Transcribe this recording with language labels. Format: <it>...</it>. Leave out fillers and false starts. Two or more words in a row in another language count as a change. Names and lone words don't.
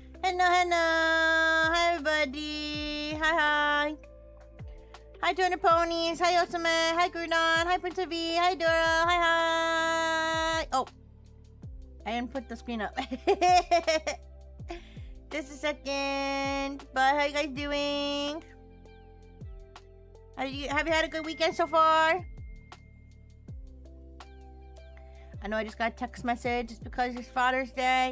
<en>Hello, hello. Hi, everybody. Hi. Hi, Turner Ponies. Hi, Osama. Hi, Grudon. Hi, Prince of V. Hi, Dora. Hi. Oh. I didn't put the screen up. Just a second. But how you guys doing? Have you had a good weekend so far? I know I just got a text message just because it's Father's Day.</en>